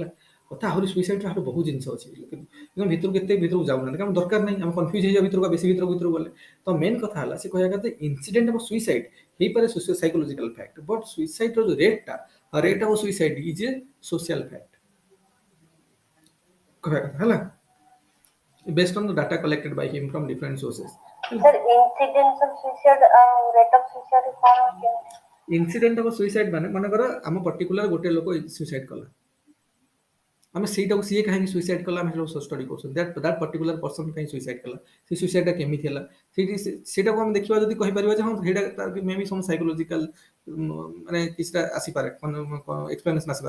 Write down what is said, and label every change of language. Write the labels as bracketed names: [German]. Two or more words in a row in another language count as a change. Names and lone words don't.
[Odia] କଥା ଆହୁରି ସୁଇସାଇଡ୍ର ଆହୁରି ବହୁତ ଜିନିଷ ଅଛି, କିନ୍ତୁ ଭିତରକୁ ଏତେ ଭିତରକୁ ଯାଉନାହାନ୍ତି କାରଣ ଦରକାର ନାହିଁ, ଆମେ କନଫ୍ୟୁଜ୍ ହେଇଯାଉ ଭିତରକୁ ବେଶୀ ଭିତରକୁ ଗଲେ। ତ ମେନ୍ କଥା ହେଲା ସେ କହିବା କଥା [English] incident of suicide [Odia] ହେଇପାରେ [English] psychological fact, [Odia] ବଟ୍ ସୁଇସାଇଡ୍ର ଯୋଉ [English] rate of suicide is a social fact [Odia] କହିବା କଥା ହେଲା, [English] based on the data collected by him from different sources. Sir, incidence of suicide ଆଉ rate of suicide [Odia] କ'ଣ କେମିତି? [English] incident of suicide [Odia] ମାନେ ମନେକର ଆମ ପର୍ଟିକୁଲାର ଗୋଟେ ଲୋକ ସୁଇସାଇଡ୍ କଲା, ଆମେ ସେଇଟାକୁ ସିଏ କାହିଁକି ସୁଇସାଇଡ୍ କଲା ଆମେ ସେଇଟାକୁ ଷ୍ଟଡି କରୁଛନ୍ତି, [English] that particular person [Odia] କାହିଁ ସୁଇସାଇଡ୍ କଲା, ସେ ସୁଇସାଇଡ୍ଟା କେମିତି ହେଲା, ସେଇଟାକୁ ଆମେ ଦେଖିବା ଯଦି କହିପାରିବା ଯେ ହଁ ସେଇଟା ତାର [English] may be some psychological [Odia] ମାନେ କିଛିଟା ଆସିପାରେ, ଏକ୍ସପ୍ଲାନେସନ୍ ଆସିପାରେ।